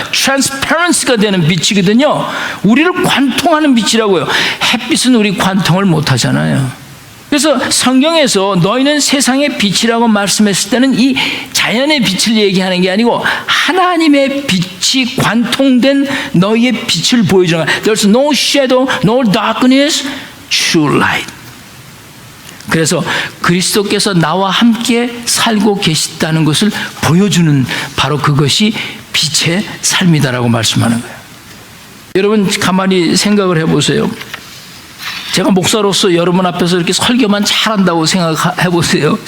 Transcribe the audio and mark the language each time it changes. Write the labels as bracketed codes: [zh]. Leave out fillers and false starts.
[ko] transparency가 되는 빛이거든요. 우리를 관통하는 빛이라고요. 햇빛은 우리 관통을 못 하잖아요. 그래서 성경에서 너희는 세상의 빛이라고 말씀했을 때는 이 자연의 빛을 얘기하는 게 아니고 하나님의 빛이 관통된 너희의 빛을 보여주는 거야. [en] There's no shadow, no darkness, true light. [ko] 그래서 그리스도께서 나와 함께 살고 계시다는 것을 보여주는 바로 그것이 빛의 삶이다라고 말씀하는 거예요. 여러분 가만히 생각을 해보세요. 제가 목사로서 여러분 앞에서 이렇게 설교만 잘한다고 생각해 보세요.